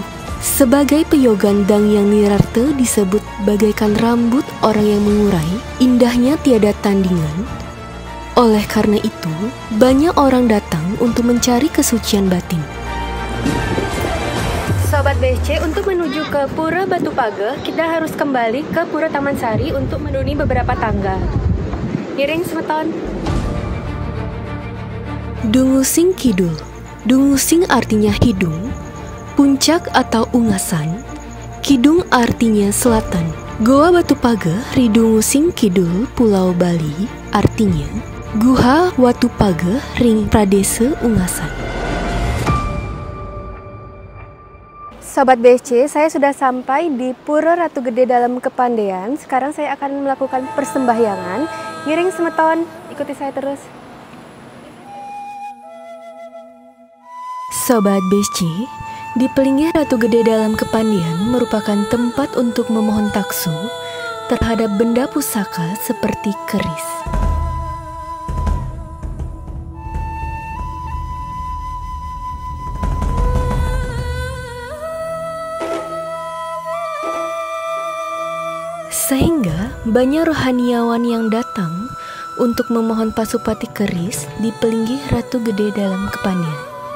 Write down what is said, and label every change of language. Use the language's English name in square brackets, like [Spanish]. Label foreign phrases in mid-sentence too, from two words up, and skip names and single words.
[Indonesian] Sebagai peyogan dang yang nirarte disebut bagaikan rambut orang yang mengurai, indahnya tiada tandingan. Oleh karena itu, banyak orang datang untuk mencari kesucian batin. Sobat BSC, untuk menuju ke Pura Batu Pager, kita harus kembali ke Pura Taman Sari untuk menuruni beberapa tangga. [Balinese] Ngiring semeton. Dungusing Kidul. [Indonesian] Dungusing artinya hidung, puncak atau ungasan, kidung artinya selatan. Goa Batu Pager Ridungusing Kidul Pulau Bali artinya Guha Watu Pager Ring Pradesa Ungasan. Sobat BSC, saya sudah sampai di Pura Ratu Gede dalam Kepandean. Sekarang saya akan melakukan persembahyangan. [Balinese] Ngiring semeton, [Indonesian] ikuti saya terus. Sobat BSC, di Pelinggih Ratu Gede dalam Kepandean merupakan tempat untuk memohon taksu terhadap benda pusaka seperti keris. Sehingga banyak rohaniawan yang datang untuk memohon pasupati keris di Pelinggih Ratu Gede dalam Kepandean.